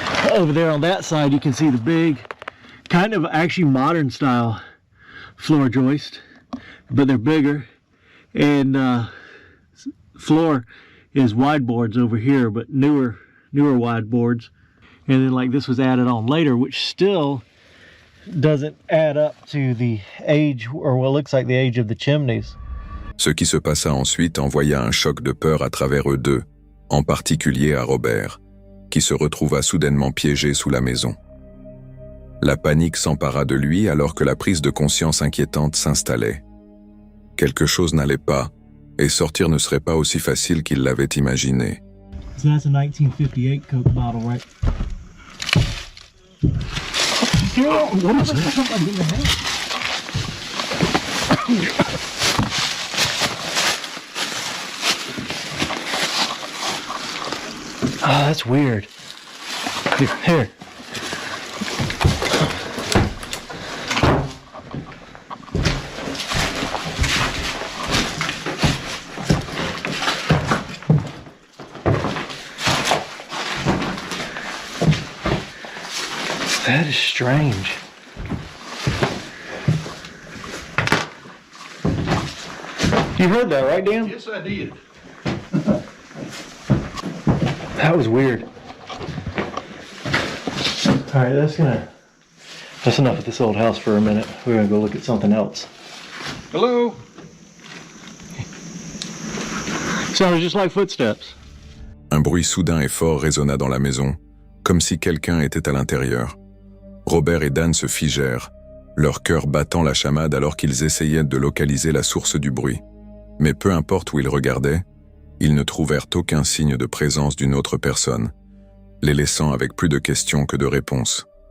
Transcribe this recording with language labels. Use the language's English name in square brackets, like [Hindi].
[English] Over there on that side you can see the big kind of actually modern style floor joist, but they're bigger, and floor is wide boards over here, but newer wide boards. And then like this was added on later, which still doesn't add up to the age, or what looks like the age of the chimneys. [French] Ce qui se passa ensuite envoya un choc de peur à travers eux deux, en particulier à Robert, qui se retrouva soudainement piégé sous la maison. La panique s'empara de lui alors que la prise de conscience inquiétante s'installait. Quelque chose n'allait pas, et sortir ne serait pas aussi facile qu'il l'avait imaginé. [English] So that's a 1958 Coke bottle, right? What is that? Oh, that's weird. Here. That is strange. You heard that, right, Dan? Yes, I did. That was weird. All right, that's enough of this old house for a minute. We're gonna go look at something else. Hello. Sounded just like footsteps. [French] Un bruit soudain et fort résonna dans la maison, comme si quelqu'un était à l'intérieur. Robert et Dan se figèrent, leur cœur battant la chamade alors qu'ils essayaient de localiser la source du bruit. Mais peu importe où ils regardaient, ils ne trouvèrent aucun signe de présence d'une autre personne, les laissant avec plus de questions que de réponses.